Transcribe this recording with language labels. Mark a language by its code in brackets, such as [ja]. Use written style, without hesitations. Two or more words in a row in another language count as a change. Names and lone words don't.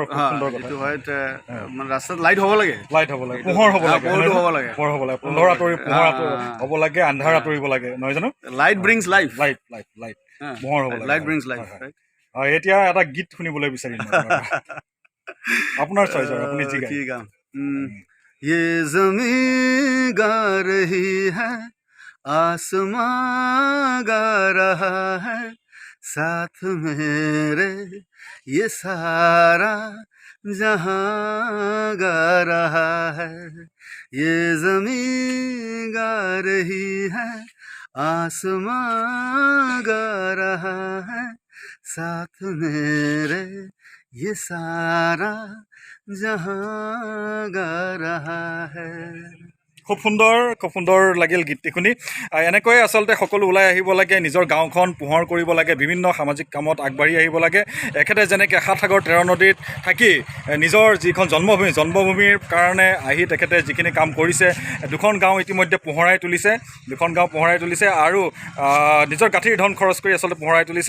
[as] এইটো হয়, মানে ৰাস্তাত লাইট হ'ব লাগে, পোহৰ হ'ব লাগে, পোহৰটো হ'ব লাগে, পোহৰ আঁতৰি হ'ব লাগে, আন্ধাৰ আঁতৰিব লাগে, নহয় জানো? [en] light brings life, [as] পোহৰ হ'ব লাগে, [en] light brings life. [as] এতিয়া এটা গীত শুনিবলৈ বিচাৰিম আপোনাৰ চইচৰ, আপুনি যি গায়। [hi] ठीक है। ये ज़मीं गा रही है, आसमां गा रहा है, साथ मेरे ये सारा जहां गा रहा है। ये ज़मीं गा रही है, आसमां गा रहा है, साथ मेरे ये सारा जहां गा रहा है। [as] খুব সুন্দৰ লাগিল গীতটি শুনি। এনেকৈয়ে আচলতে সকলো ওলাই আহিব লাগে, নিজৰ গাঁওখন পোহৰ কৰিব লাগে, বিভিন্ন সামাজিক কামত আগবাঢ়ি আহিব লাগে। এখেতে যেনেকৈ 7 সাগৰ 13 নদীত থাকি নিজৰ যিখন জন্মভূমিৰ কাৰণে আহি তেখেতে যিখিনি কাম কৰিছে, দুখন গাঁও ইতিমধ্যে পোহৰাই তুলিছে, আৰু নিজৰ গাঁঠিৰ ধন খৰচ কৰি আচলতে পোহৰাই তুলিছে।